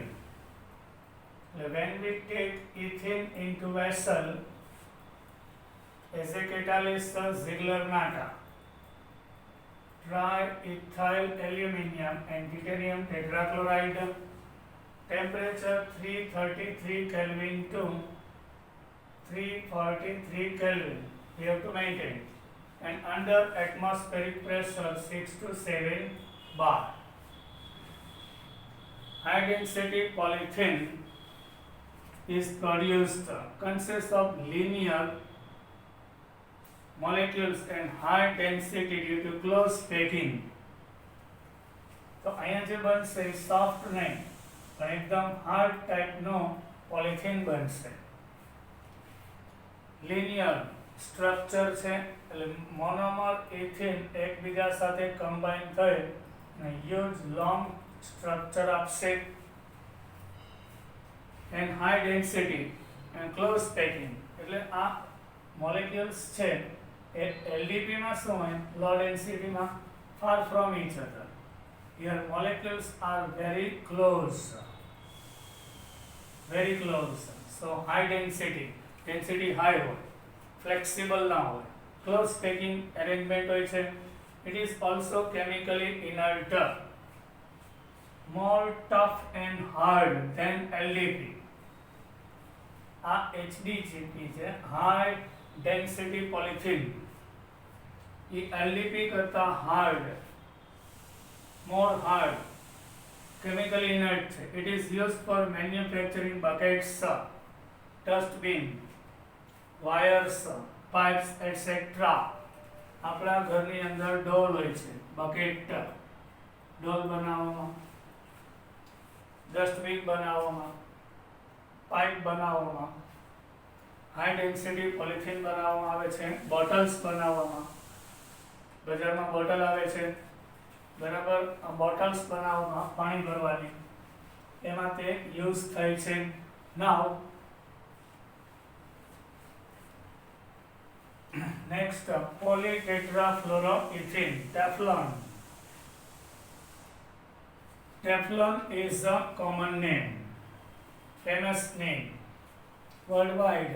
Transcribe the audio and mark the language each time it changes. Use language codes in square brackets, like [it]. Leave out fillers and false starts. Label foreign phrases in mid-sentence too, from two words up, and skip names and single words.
[en] When we take ethene into vessel as a catalyst of Ziegler-Natta, triethyl aluminium and titanium tetrachloride, temperature 333 Kelvin to 343 Kelvin, we have to maintain, and under atmospheric pressure 6 to 7 bar. High density polythene is produced, consists of linear molecules and high density due to close packing. [gu] तो અહીંયા જે બનશે સોફ્ટ નહીં પણ એકદમ હાર્ડ ટાઈપનો પોલિથીન બનશે. લિનિયર સ્ટ્રક્ચર છે એટલે [en] monomer ethene [gu] એકબીજા સાથે કમ્બાઈન થઈ અને [en] huge long structure [gu] આપશે. [en] and high density and close packing [gu] એટલે આ molecules છે એ LDP માં શું હોય, [en] low density [gu] માં [en] far from each other. Here molecules are very close, so high density high હોય, flexible ના હોય, close packing arrangement [gu] હોય છે. [en] It is also chemically inert, more tough and hard than LDP. [gu] આ HDCP છે, [en] high density polythene. એ LDP [gu] કરતા [en] hard, more hard, chemically inert છે. It is used for manufacturing buckets, dustbin, wires, pipes, etc. [gu] આપણા ઘરની અંદર ડોલ હોય છે, બકેટ ડોલ બનાવવામાં, ડસ્ટબિન બનાવવામાં, પાઇપ બનાવવામાં, [en] high density polythene [gu] બનાવવામાં આવે છે, બોટલ્સ બનાવવામાં, બજારમાં બોટલ આવે છે બરાબર, બોટલ્સ બનાવવામાં પાણી ભરવાની, એમાં તે યુઝ થાય છે. [en] નાઉ next, polytetrafluoroethene, Teflon. Teflon is a common name, famous name worldwide.